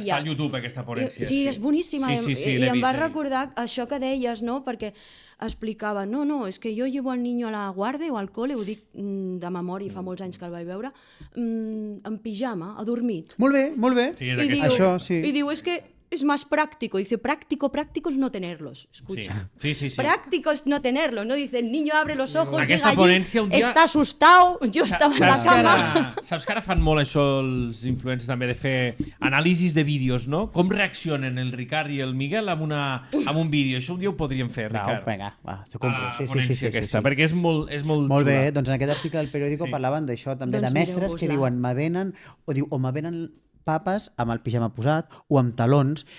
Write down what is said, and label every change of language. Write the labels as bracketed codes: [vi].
[ca] Està al YouTube, aquesta ponència. Sí, és boníssima. Sí, I em va recordar això que deies, no? Perquè explicava, no, és que jo [es] llevo al niño a la guardia o al cole, [ca] ho dic de memòria, fa molts anys que el vaig veure, en pijama, adormit. Molt bé. Sí, això, sí. I diu, és que [es] es más práctico. Dice, práctico es no tenerlos. Escucha. Sí. Práctico es no tenerlos. No dice, el niño abre los ojos, [ca] Aquesta [es] llega allí, [ca] dia... està [es] asustado, [ca] jo estava [es] en la cama. [ca] Saps que ara fan molt això els influencers també, de fer anàlisis de vídeos, no? Com reaccionen el Ricard i el Miguel amb un vídeo. Això un dia ho podríem fer, Ricard. Vinga, va, t'ho compro. Sí, perquè és molt xula. Molt bé, doncs en aquest article del periòdico parlaven d'això, també de mestres que diuen, me venen papes amb el pijama posat o amb talons.